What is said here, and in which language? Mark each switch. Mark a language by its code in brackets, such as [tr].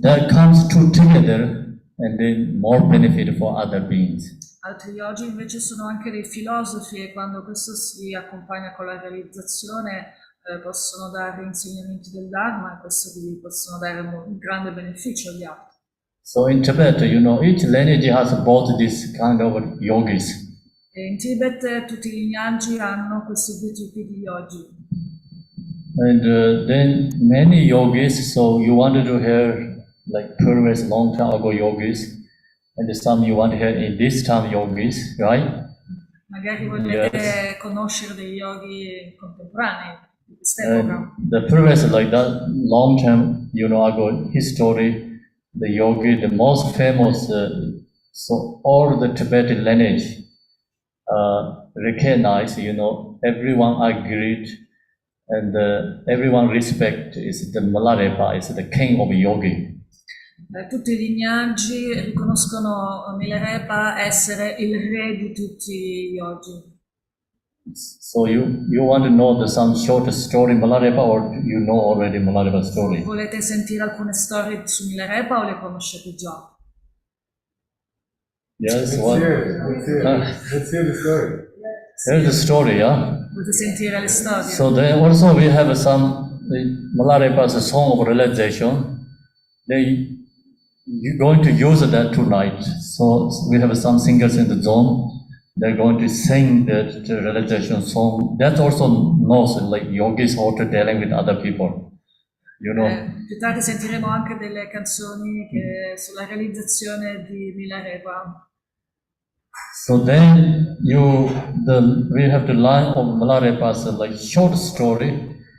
[en] That comes two together and then more benefit for other beings. [it] Altri yogi invece sono anche dei filosofi e quando questo si accompagna con la realizzazione possono dare insegnamenti del Dharma e questo gli possono dare un grande beneficio agli altri. [en] So in Tibet, each lineage has both this kind of yogis. [it] E in Tibet tutti gli lignaggi hanno questi due tipi di yogi. [en] And then many yogis, so you wanted to hear like previous long time ago yogis, and some you want to hear in this time yogis, right? [it] Magari volete conoscere degli yogi contemporanei di quest'epoca. [en] The previous like that long time, ago history, the yogi, the most famous, so all the Tibetan lineage recognize, everyone agreed and everyone respect is the Milarepa is the king of yogi. [it] Tutti gli ignagi riconoscono Milarepa essere il re di tutti gli yogi. [en] So you want to know some short story Milarepa, or you know already Milarepa story? [it] Volete sentire alcune storie su Milarepa o le conoscete già? [en] Yes, what? Let's hear the story. Here's the story, yeah. [it] Volete sentire le storie? [en] So then also we have some Milarepa's song of realization. You're going to use that tonight. So we have some singers in the zone. They're going to sing that realization song. That also knows like yogis how to dealing with other people. You know. [it] Più tardi sentiremo anche delle canzoni sulla realizzazione di Milarepa. [en] So then we have the line of Milarepa's like short story.